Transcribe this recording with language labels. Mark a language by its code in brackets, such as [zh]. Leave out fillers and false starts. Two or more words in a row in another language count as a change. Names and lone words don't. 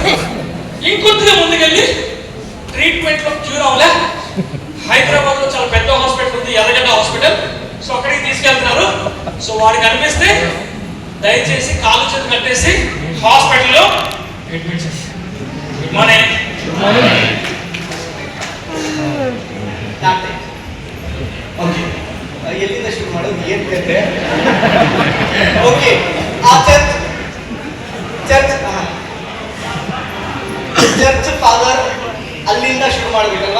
[te] ఇంకొద్దిగా ముందుకెళ్ళి ట్రీట్మెంట్లో క్యూర్ అవ్వలే. హైదరాబాద్లో చాలా పెద్ద హాస్పిటల్ ఉంది, ఎర్రగడ్డ హాస్పిటల్. సో అక్కడికి తీసుకెళ్తున్నారు. సో వాడికి అనిపిస్తే దయచేసి కాలు చేతి కట్టేసి హాస్పిటల్లో అడ్మిట్ చేసి [en] good morning [kn] ಓಕೆ ಎಲ್ಲಿಂದ ಶುರು ಮಾಡೋದು ಏನು ಬೇಕೆ ಓಕೆ ಆ [en] church father [kn] ಅಲ್ಲಿಂದ ಶುರು ಮಾಡಬೇಕಲ್ವಾ.